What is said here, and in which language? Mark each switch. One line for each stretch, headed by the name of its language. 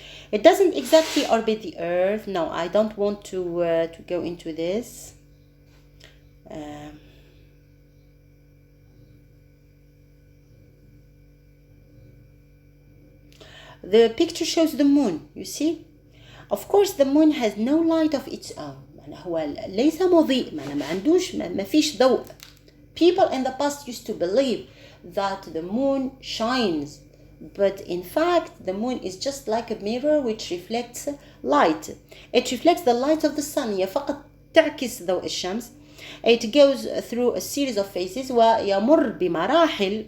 English: It doesn't exactly orbit the Earth. No, I don't want to go into this. The picture shows the moon, you see? Of course, the moon has no light of its own.
Arabic: هو ليس مضيء، ما عندوش، ما فيش ضوء.
English: People in the past used to believe that the moon shines, but in fact the moon is just like a mirror which reflects light. It reflects the light of the sun.
Arabic: هي فقط تعكس ضوء الشمس.
English: It goes through a series of phases
Arabic: ويمر بمراحل.